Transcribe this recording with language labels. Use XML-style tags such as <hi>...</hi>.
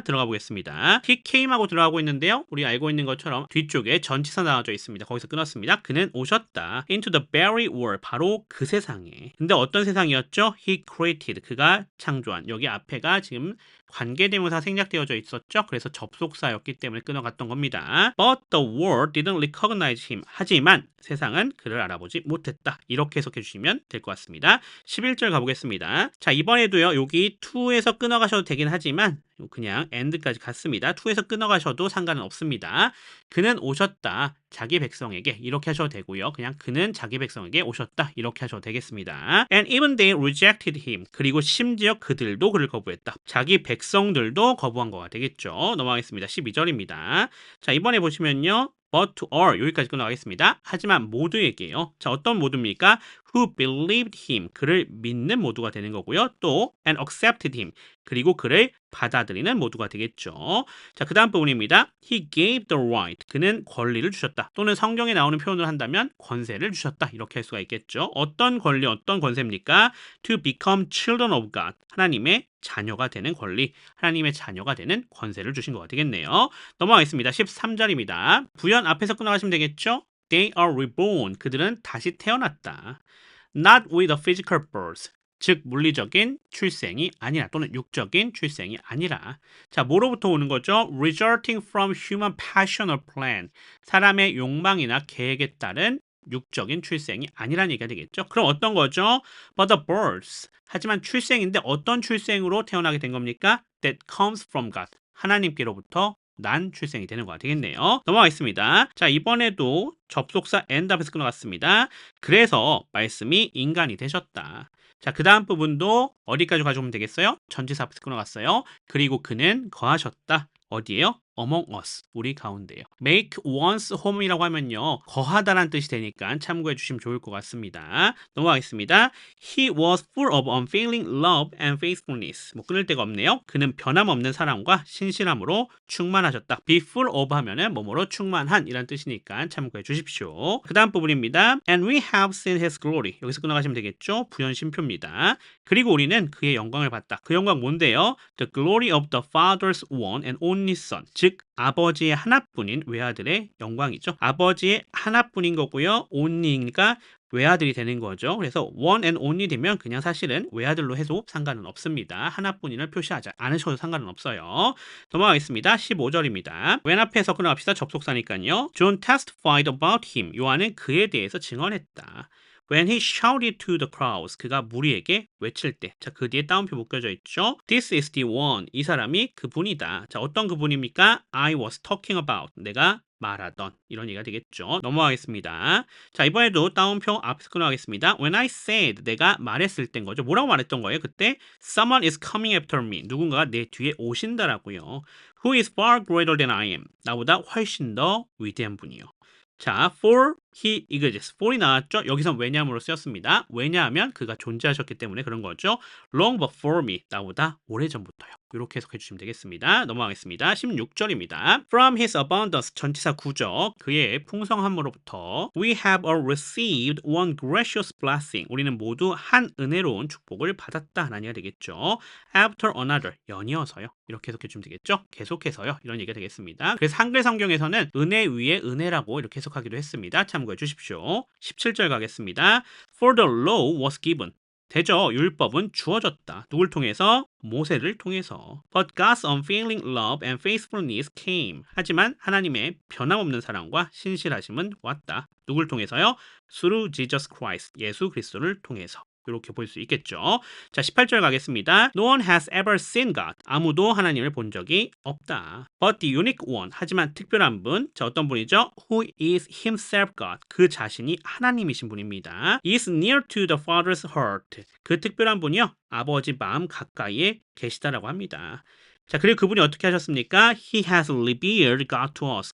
<ko>들어가 보겠습니다.</ko> <en>he came</en> <ko>하고 들어가고 있는데요. 우리 알고 있는 것처럼 뒤쪽에 전치사 나와져 있습니다. 거기서 끊었습니다. 그는 오셨다.</ko> <en>into the very world,</en> <ko>바로 그 세상에. 근데 어떤 세상이었죠?</ko> <en>he created,</en> <ko>그가 창조한. 여기 앞에가 지금 관계대명사 생략되어져 있었죠. 그래서 접속사였기 때문에 끊어갔던 겁니다.</ko> <en>But the world didn't recognize him.</en> <ko>하지만 세상은 그를 알아보지 못했다. 이렇게 해석해 주시면 될 것 같습니다. 11절 가보겠습니다. 자, 이번에도요. 여기 to에서 끊어가셔도 되긴 하지만 그냥 and까지 갔습니다. to에서 끊어가셔도 상관은 없습니다. 그는 오셨다. 자기 백성에게 이렇게 하셔도 되고요. 그냥 그는 자기 백성에게 오셨다. 이렇게 하셔도 되겠습니다.</ko> <en>And even they rejected him.</en> <ko>그리고 심지어 그들도 그를 거부했다. 자기 백성들도 거부한 거가 되겠죠. 넘어가겠습니다. 12절입니다. 자, 이번에 보시면요.</ko> <en>but to all</en> <ko>여기까지 끝나가겠습니다. 하지만 모두에게요. 자, 어떤 모두입니까?</ko> <en>who believed him</en> <ko>그를 믿는 모두가 되는 거고요. 또</ko> <en>and accepted him</en> <ko>그리고 그를 받아들이는 모두가 되겠죠. 자, 그 다음 부분입니다.</ko> <en>He gave the right</en> <ko>그는 권리를 주셨다. 또는 성경에 나오는 표현을 한다면 권세를 주셨다. 이렇게 할 수가 있겠죠. 어떤 권리, 어떤 권세입니까?</ko> <en>To become children of God</en> <ko>하나님의 자녀가 되는 권리, 하나님의 자녀가 되는 권세를 주신 거가 되겠네요. 넘어가겠습니다. 13절입니다. 부연 앞에서 끝나가시면 되겠죠?</ko> <en>They are reborn.</en> <ko>그들은 다시 태어났다.</ko> <en>Not with a physical birth.</en> <ko>즉 물리적인 출생이 아니라 또는 육적인 출생이 아니라 자 뭐로부터 오는 거죠?</ko> <en>Resulting from human passion or plan.</en> <ko>사람의 욕망이나 계획에 따른 육적인 출생이 아니라는 얘기가 되겠죠. 그럼 어떤 거죠?</ko> <en>But the birth.</en> <ko>하지만 출생인데 어떤 출생으로 태어나게 된 겁니까?</ko> <en>That comes from God.</en> <ko>하나님께로부터 난 출생이 되는 거가 되겠네요. 넘어가겠습니다. 자, 이번에도 접속사 and 앞에서 끊어갔습니다. 그래서 말씀이 인간이 되셨다. 자, 그 다음 부분도 어디까지 가져오면 되겠어요? 전치사 앞에서 끊어갔어요. 그리고 그는 거하셨다. 어디에요?</ko> <en>among us,</en> <ko>우리 가운데요.</ko> <en>make one's home</en> <ko>이라고 하면요. 거하다란 뜻이 되니까 참고해 주시면 좋을 것 같습니다. 넘어가겠습니다.</ko> <en>He was full of unfailing love and faithfulness.</en> <ko>뭐 끊을 데가 없네요. 그는 변함없는 사랑과 신실함으로 충만하셨다.</ko> <en>be full of</en> <ko>하면은 뭐뭐로 충만한 이란 뜻이니까 참고해 주십시오. 그 다음 부분입니다.</ko> <en>And we have seen his glory.</en> <ko>여기서 끊어가시면 되겠죠. 부연 심표입니다. 그리고 우리는 그의 영광을 봤다. 그 영광 뭔데요?</ko> <en>The glory of the Father's one and only Son.</en> <ko>즉 아버지의 하나뿐인 외아들의 영광이죠. 아버지의 하나뿐인 거고요. only니까 외아들이 되는 거죠. 그래서</ko> <en>one and only</en> <ko>되면 그냥 사실은 외아들로 해도 상관은 없습니다. 하나뿐인을 표시하지 않으셔도 상관은 없어요. 넘어가겠습니다. 15절입니다. 왼 앞에서 끊어갑시다. 접속사니까요.</ko> <en>John testified about him.</en> <ko>요한은 그에 대해서 증언했다.</ko> <en>When he shouted to the crowds,</en> <ko>그가 무리에게 외칠 때. 자, 그 뒤에 따옴표 묶여져 있죠.</ko> <en>This is the one.</en> <ko>이 사람이 그분이다. 자, 어떤 그분입니까?</ko> <en>I was talking about.</en> <ko>내가 말하던. 이런 얘기가 되겠죠. 넘어가겠습니다. 자, 이번에도 따옴표 앞에서 끊어가겠습니다.</ko> <en>When I said,</en> <ko>내가 말했을 땐 거죠. 뭐라고 말했던 거예요? 그때</ko> <en>Someone is coming after me.</en> <ko>누군가가 내 뒤에 오신다라고요.</ko> <en>Who is far greater than I am.</en> <ko>나보다 훨씬 더 위대한 분이요. 자,</ko> <en>for he exists.</en> <ko>for이 나왔죠? 여기선 왜냐함으로 쓰였습니다. 왜냐하면 그가 존재하셨기 때문에 그런 거죠.</ko> <en>long before me.</en> <ko>나보다 오래전부터요. 이렇게 해석해 주시면 되겠습니다. 넘어가겠습니다. 16절입니다.</ko> <en>From his abundance,</en> <ko>전치사 구적, 그의 풍성함으로부터</ko> <en>we have all received one gracious blessing.</en> <ko>우리는 모두 한 은혜로운 축복을 받았다. 라는 얘기가 되겠죠.</ko> <en>After another,</en> <ko>연이어서요. 이렇게 해석해 주시면 되겠죠. 계속해서요. 이런 얘기가 되겠습니다. 그래서 한글 성경에서는 은혜 위에 은혜라고 이렇게 해석하기도 했습니다. 참고해 주십시오. 17절 가겠습니다.</ko> <en>For the law was given.</en> <ko>되죠. 율법은 주어졌다. 누굴 통해서? 모세를 통해서.</ko> <en>But God's unfailing love and faithfulness came.</en> <ko>하지만 하나님의 변함없는 사랑과 신실하심은 왔다. 누굴 통해서요?</ko> <en>Through Jesus Christ.</en> <ko>예수 그리스도를 통해서. 이렇게 볼 수 있겠죠. 자, 18절 가겠습니다.</ko> <en>No one has ever seen God.</en> <ko>아무도 하나님을 본 적이 없다.</ko> <en>But the unique one.</en> <ko>하지만 특별한 분. 자, 어떤 분이죠?</ko> <en>Who is himself God.</en> <ko>그 자신이 하나님이신 분입니다.</ko> <en>Is near to the Father's heart.</en> <ko>그 특별한 분이요. 아버지 마음 가까이에 계시다라고 합니다. 자, 그리고 그분이 어떻게 하셨습니까?</ko> <en>He has revealed God to us.</en>